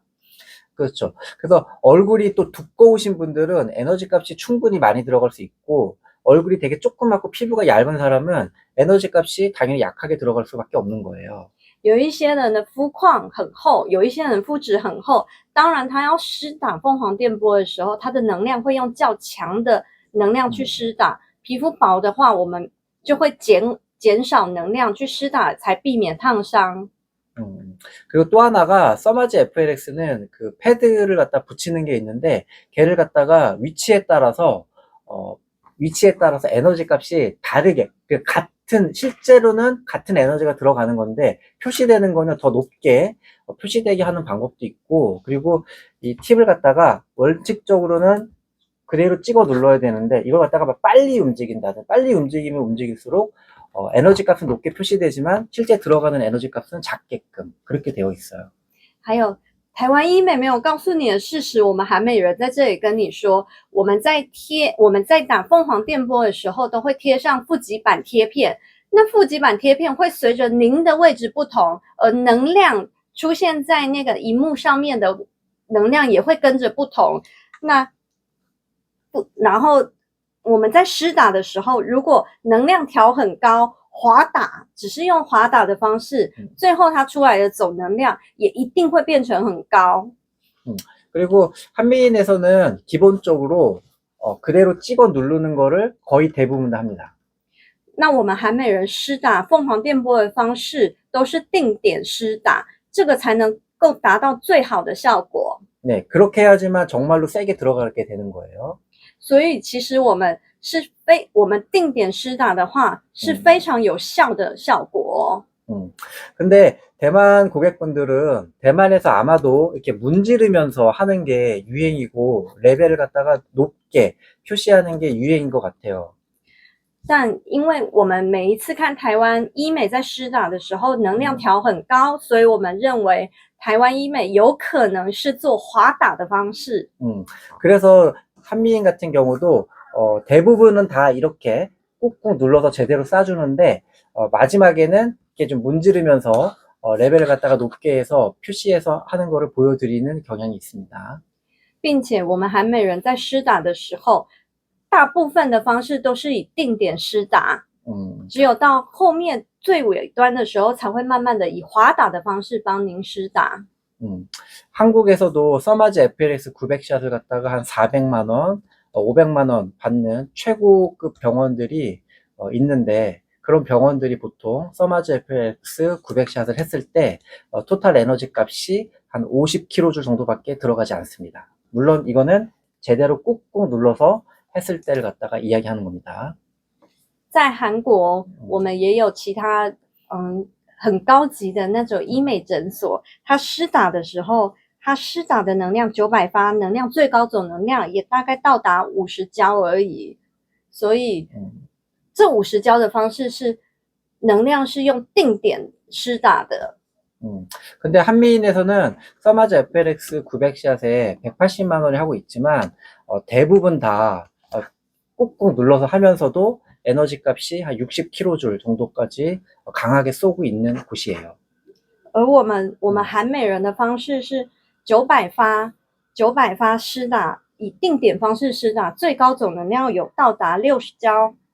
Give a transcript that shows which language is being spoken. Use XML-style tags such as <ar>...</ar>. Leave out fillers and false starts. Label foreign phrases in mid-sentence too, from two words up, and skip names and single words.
<ko>그렇죠. 그래서 얼굴이 또 두꺼우신 분들은 에너지 값이 충분히 많이 들어갈 수 있고 얼굴이 되게 조그맣고 피부가 얇은 사람은 에너지 값이 당연히 약하게 들어갈 수밖에 없는 거예요.</ko> <zh>有一些人的肤况很厚，有一些人肤质很厚，当然他要施打凤凰电波的时候，他的能量会用较强的能量去施打。皮肤薄的话，我们就会减少能量去施打，才避免烫伤。</zh> <ko>그리고 또 하나가 써마지 FLX는 그 패드를 갖다 붙이는 게 있는데 걔를 갖다가 위치에 따라서 에너지 값이 다르게 실제로는 같은 에너지가 들어가는 건데 표시되는 거는 더 높게 표시되게 하는 방법도 있고, 그리고 이 팁을 갖다가 원칙적으로는 그대로 찍어 눌러야 되는데 이걸 갖다가 막 빨리 움직인다든, 빨리 움직이면 움직일수록 에너지 값은 높게 표시되지만 실제 들어가는 에너지 값은 작게끔 그렇게 되어 있어요.</ko> <zh>还有台湾医美没有告诉你的事实，我们韩美人在这里跟你说，我们在打凤凰电波的时候，都会贴上负极板贴片。那负极板贴片会随着您的位置不同，而能量出现在那个荧幕上面的能量也会跟着不同。然后我们在施打的时候，如果能量调很高，滑打只是用滑打的方式，最后它出来的总能量也一定会变成很高。</zh> <ko>그리고 한미인에서는 기본적으로 그대로 찍어 누르는 거를 거의 대부분 다 합니다.</ko> <zh>那我们韩美人施打凤凰电波的方式都是定点施打，这个才能够达到最好的效果。</zh> <ko>네, 그렇게 해야지만 정말로 세게 들어가게 되는 거예요.</ko> <zh>所以其实我们定点施打的话是非常有效的效果。</zh> <ko>근데 대만 고객분들은 대만에서 아마도 이렇게 문지르면서 하는 게 유행이고 레벨을 갖다가 높게 표시하는 게 유행인 것 같아요.</ko> <zh>但因为我们每一次看台湾医美在施打的时候能量调很高，所以我们认为台湾医美有可能是做滑打的方式。</zh> <ko>그래서 한미인 같은 경우도 대부분은 다 이렇게 꾹꾹 눌러서 제대로 쏴주는데 마지막에는 이렇게 좀 문지르면서 레벨을 갖다가 높게 해서 표시해서 하는 거를 보여드리는 경향이 있습니다.</ko> <zh>并且我们韩美人在施打的时候，大部分的方式都是以定点施打，只有到后面最尾端的时候才会慢慢的以滑打的方式帮您施打。</zh> <ko>한국에서도 써마즈 FLX 900샷을 갖다가 한 400만 원, 500만 원 받는 최고급 병원들이 있는데 그런 병원들이 보통 써마즈 FLX 900샷을 했을 때 토탈 에너지 값이 한 50kJ 정도밖에 들어가지 않습니다. 물론 이거는 제대로 꾹꾹 눌러서 했을 때를 갖다가 이야기하는 겁니다.</ko> <zh>在韩国，我们也有其他很高级的那种医美诊所，它施打的时候，它施打的能量900发，能量最高总能量也大概到达50焦而已。所以这50焦的方式是能量是用定点施打的。</zh> <ko>근데 한미인에서는 써마즈 FLX 900샷에 180만 원에 하고 있지만 대부분 다 꾹꾹 눌러서 하면서도 에너지 값이 한 60kJ 정도까지 강하게 쏘고 있는 곳이에요.</ko> <zh>而我们韩美人的方式是900发施打，以定点方式施打，最高总能量有到达60焦。</zh>